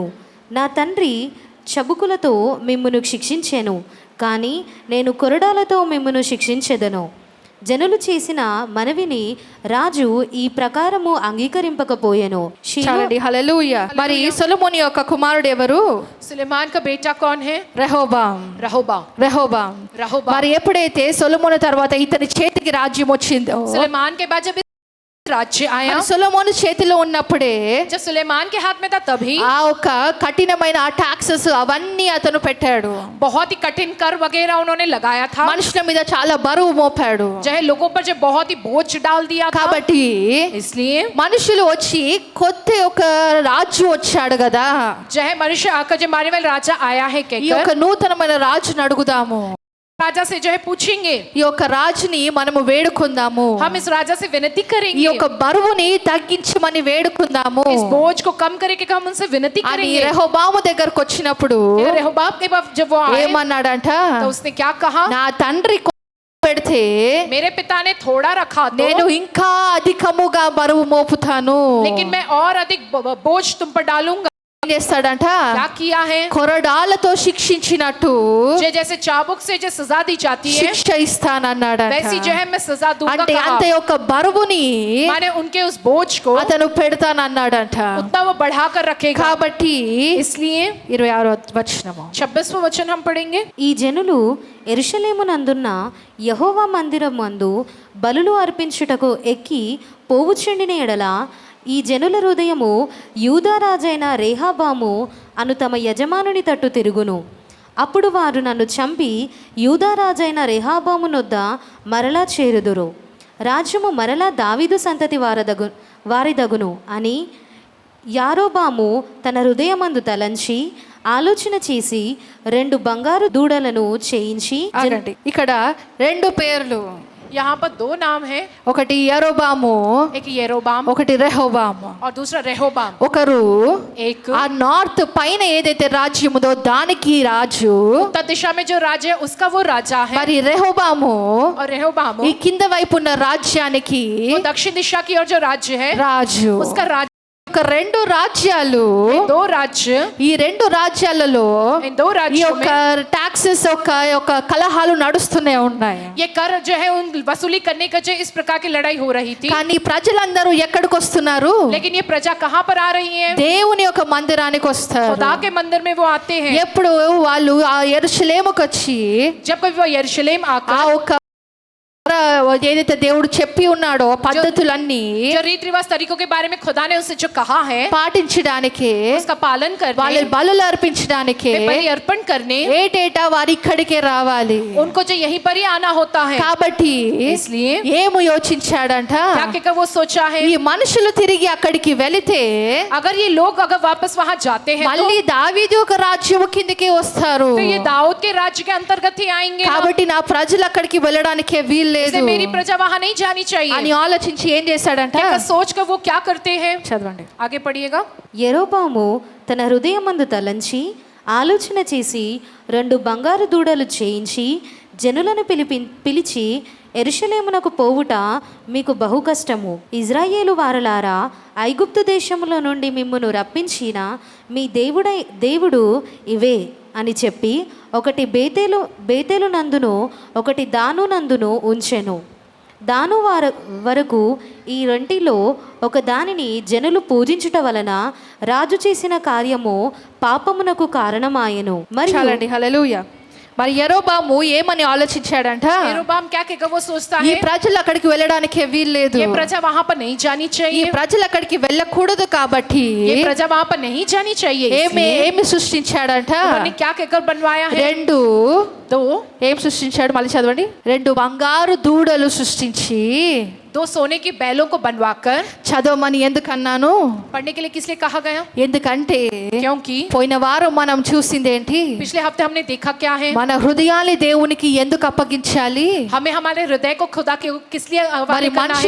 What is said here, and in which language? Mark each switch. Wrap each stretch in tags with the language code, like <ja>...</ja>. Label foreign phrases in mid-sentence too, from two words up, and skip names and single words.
<te>నా తండ్రి చబుకులతో మిమ్మును శిక్షించెను కానీ నేను కొరడాలతో మిమ్మును శిక్షించెదను. జనులు చేసిన మనవిని రాజు ఈ ప్రకారము అంగీకరింపకపోయెను. చాలండి హల్లెలూయా మరి సొలొమోను యొక్క కుమారుడు ఎవరు</te> <hi>सुलेमान का बेटा कौन है,</hi> <te>రెహోబాం</te> <hi>रहोबाम।</hi> <te>మరి ఎప్పుడైతే సొలొమోను తర్వాత ఇతని చేతికి రాజ్యం వచ్చిందో</te> <hi>सुलेमान के बाद जब राज्य आया,</hi> <te>మరి సొలొమోను చేతిలో ఉన్నప్పుడే</te> <hi>जब सुलेमान के हाथ में था तभी</hi> <te>ఆ ఒక కఠినమైన ఆ టాక్సెస్ అవన్నీ అతను పెట్టాడు</te> <hi>बहुत ही कठिन कर वगैरह उन्होंने लगाया था,</hi> <te>మనుషుల మీద చాలా బరువు మోపాడు</te> <hi>जो है लोगों पर जो बहुत ही बोझ डाल दिया था।</hi> <te>కాబట్టి</te> <hi>इसलिए</hi> <te>మనుషులు వచ్చి కొత్త ఒక రాజు వచ్చాడు కదా</te> <hi>जो है मनुष्य आकर जो मारे वाले राजा आया है</hi> <te>ఈ యొక్క</te> <hi>कहकर</hi> <te>నూతనమైన రాజును అడుగుదాము</te> <hi>राजा से जो है पूछेंगे,</hi> <te>ఈ యొక్క రాజుని మనము వేడుకుందాము</te> <hi>हम इस राजा से विनती</hi> <te>ఈ</te> <hi>करेंगे,</hi> <te>యొక్క బరువుని తగ్గించమని వేడుకుందాము</te> <hi>इस बोझ को कम करके हम उनसे विनती</hi> <te>అని</te> <hi>करेंगे।</hi> <te>రెహోబాము దగ్గరకు వచ్చినప్పుడు</te> <hi>रेहोबाम के बाद जब वो आए</hi> <te>ఏమన్నాడంట</te> <hi>तो उसने क्या कहा,</hi> <te>నా తండ్రి పెడితే</te> <hi>मेरे पिता ने थोड़ा रखा</hi> <te>నేను</te> <hi>तो,</hi> <te>ఇంకా అధికముగా బరువు మోపుతాను</te> <hi>लेकिन मैं और अधिक बोझ तुम पर डालूंगा।</hi> <te>ఏం చేస్తాడంట</te> <hi>क्या किया है,</hi> <te>కొరడాలతో శిక్షించినట్టు</te> <hi>जैसे चाबुक से जो सजा दी जाती है</hi> <te>శిక్ష ఇస్తానన్నాడంట</te> <hi>वैसी जो है मैं सजा दूंगा</hi> <te>అంటే</te> <hi>कहा।</hi> <te>అంత యొక్క బరువుని</te> <hi>माने उनके उस बोझ को</hi> <te>అతను పెడతానన్నాడంట</te> <hi>उतना वो बढ़ाकर रखेगा।</hi> <te>కాబట్టి</te> <hi>इसलिए</hi> <te>26వ వచనము</te> <hi>26वां वचन हम पढ़ेंगे,</hi> <te>ఈ జనులు యెరూషలేమునందున్న యెహోవా మందిరమందు బలులు అర్పించుటకు ఎక్కి పోవుచుండిన ఎడల ఈ జనుల హృదయము యూదా రాజైన రేహాబాము అను తమ యజమానుని తట్టు తిరుగును. అప్పుడు వారు నన్ను చంపి యూదా రాజైన రెహాబాము నొద్ద మరలా చేరుదురు. రాజ్యము మరలా దావీదు సంతతి వారిదగును అని యారోబాము తన హృదయమందు తలంచి ఆలోచన చేసి 2 బంగారు దూడలను చేయించి ఆగండి. ఇక్కడ 2 పేర్లు,</te> <hi>यहाँ पर 2 नाम है,</hi> <te>ఒకటి యరోబాము</te> <hi>एक येरोबाम</hi> <te>ఒకటి రెహోబాము.</te> <hi>और दूसरा रेहोबाम।</hi> <te>ఒకరు</te> <hi>एक</hi> <te>ఆ నార్త్ పైన ఏదైతే రాజ్యం ఉందో దానికి రాజు,</te> <hi>उत्तर दिशा में जो राजा है उसका वो राजा है,</hi> <te>మరి రెహోబాము</te> <hi>और रेहोबाम</hi> <te>ఈ కింద వైపు ఉన్న రాజ్యానికి</te> <hi>वो दक्षिण दिशा की ओर जो राज्य है</hi> <te>రాజు.</te> <hi>उसका राजा।</hi> <te>ఒక రెండు రాజ్యాలు</te> <hi>इन दो राज्य</hi> <te>ఈ రెండు రాజ్యాలలో</te> <hi>इन दो</hi> <te>ఈ</te> <hi>राज्यों</hi> <te>యొక్క</te> <hi>में</hi> <te>టాక్సెస్ ఒక కలహాలు నడుస్తూనే ఉన్నాయి.</te> <hi>ये कर जो है उन वसूली करने का जो इस प्रकार की लड़ाई हो रही थी.</hi> <te>కానీ ప్రజలందరూ ఎక్కడికి వస్తున్నారు?</te> <hi>लेकिन ये प्रजा कहाँ पर आ रही है?</hi> <te>దేవుని యొక్క మందిరానికి వస్తారు.</te> <hi>खुदा के मंदिर में वो आते हैं.</hi> <te>ఎప్పుడు వాళ్ళు ఆ యెరూషలేముకు వచ్చి</te> <hi>जब कभी वो यरूशलेम</hi> <te>ఆ</te> <hi>आकर</hi> <te>ఒక ఏదైతే దేవుడు చెప్పి ఉన్నాడో పద్ధతులన్నీ</te> <hi>जो रीति रिवाज तरीकों के बारे में खुदा ने उससे जो कहा है</hi> <te>పాటించడానికి</te> <hi>उसका पालन</hi> <te>వాళ్ళ</te> <hi>करने</hi> <te>బలులు అర్పించడానికి</te> <hi>वे बलि अर्पण करने</hi> <te>ఏటేటా వారి ఇక్కడికే రావాలి.</te> <hi>उनको जो यहीं पर ही आना होता है.</hi> <te>కాబట్టి</te> <hi>इसलिए</hi> <te>ఏమి యోచించాడంట,</te> <hi>क्या क्या वो सोचा है</hi> <te>ఈ మనుషులు తిరిగి అక్కడికి వెళితే</te> <hi>अगर ये लोग अगर वापस वहां जाते हैं</hi> <te>మళ్ళీ దావీదు ఒక రాజ్యం కిందకి వస్తారు.</te> <hi>तो ये दाऊद के राज्य के अंतर्गत ही आएंगे ना.</hi> <te>కాబట్టి నా ప్రజలు అక్కడికి వెళ్ళడానికి వీల్లేదు</te> <hi>इसलिए मेरी प्रजा वहां नहीं जानी चाहिए.</hi> <te>అని ఆలోచించి ఏం చేశాడంట,</te> <hi>क्या सोच कर वो क्या करते हैं?</hi> <te>చదవండి.</te> <hi>आगे पढ़िएगा.</hi> <te>యెరోబాము తన హృదయమందు తలంచి ఆలోచన చేసి 2 బంగారు దూడలు చేయించి జనులను పిలిచి యెరూషలేమునకు పోవుట మీకు బహు కష్టము. ఇజ్రాయేలు వారలారా, ఐగుప్తు దేశములో నుండి మిమ్మును రప్పించిన మీ దేవుడు ఇవే అని చెప్పి ఒకటి బేతేలు నందును ఒకటి దాను నందును ఉంచెను. దాను వరకు ఈ రెంటిలో ఒక దానిని జనులు పూజించుట వలన రాజు చేసిన కార్యము పాపమునకు కారణమాయెను. చాలండి, హల్లెలూయా. మరి యెరోబాము ఏమని ఆలోచించాడంట,</te> <hi>यरोबाम क्या क्या वो सोचता</hi> <te>ఈ</te> <hi>है</hi> <te>ప్రజలు అక్కడికి వెళ్ళడానికి వీల్లేదు,</te> <hi>ये प्रजा वहां पर नहीं जानी</hi> <te>ఈ</te> <hi>चाहिए,</hi> <te>ప్రజలు అక్కడికి వెళ్ళకూడదు కాబట్టి</te> <hi>ये प्रजा वहां पर नहीं जानी चाहिए.</hi> <te>ఏమి సృష్టించాడంట,</te> <hi>उन्होंने क्या क्या बनवाया है?</hi> <te>రెండు</te> <hi>दो</hi> <te>ఏం సృష్టించాడు, మళ్ళీ చదవండి. 2 బంగారు దూడలు సృష్టించి,</te> <hi>2 सोने की बैलों को बनवाकर.</hi> <te>చదవమని ఎందుకన్నాను,</te> <hi>पढ़ने के लिए किस लिए कहा गया?</hi> <te>ఎందుకంటే</te> <hi>क्योंकि</hi> <te>పోయిన వారం మనం చూసింది ఏంటి,</te> <hi>पिछले हफ्ते हमने देखा क्या है,</hi> <te>మన హృదయాన్ని దేవునికి ఎందుకు అప్పగించాలి,</te> <hi>हमें हमारे हृदय को खुदा के किस लिए</hi> <te>మరి</te> <hi>हवाले करना है.</hi>